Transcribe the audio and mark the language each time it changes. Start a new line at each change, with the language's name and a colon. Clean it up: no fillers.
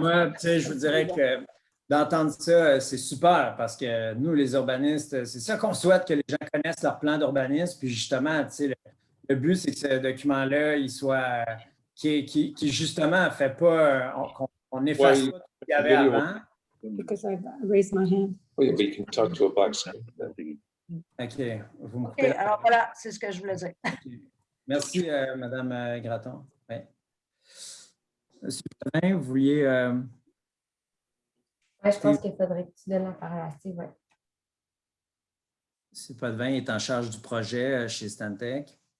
French: Moi, je vous dirais que d'entendre ça, c'est super parce que nous, les urbanistes, c'est ça qu'on souhaite, que les gens connaissent leur plan d'urbanisme. Puis justement, le but, c'est que ce document-là, il soit qui justement ne fait pas qu'on efface pas ce qu'il y avait avant.
English: Because I've raised my hand. We can talk to a black screen.
French: OK. Vous me OK, alors voilà, c'est ce que je voulais dire. Okay. Merci, Mme Gratton. Ouais. Monsieur Potvin, vous vouliez... Oui, je pense qu'il faudrait que tu donnes la parole à Steve. Ouais. M. Potvin est en charge du projet chez Stantec.